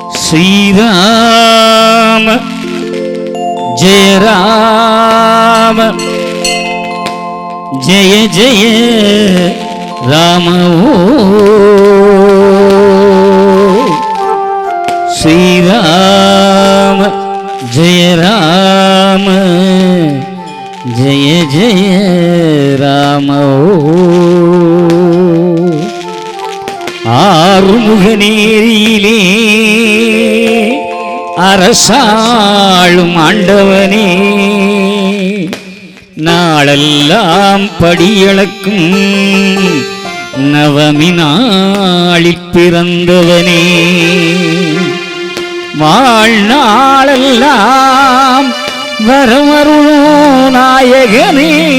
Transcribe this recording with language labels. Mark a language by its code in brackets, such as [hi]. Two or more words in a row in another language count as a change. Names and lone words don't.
[hi] श्रीराम जय राम जय जय राम श्रीराम जय राम जय जय राम [ta] ஆறுமுகநேரியிலே அரசாளும் ஆண்டவனே நாளெல்லாம் படியளக்கும் நவமி நாளில் பிறந்தவனே வாழ்நாளெல்லாம் வரமருளும் நாயகனே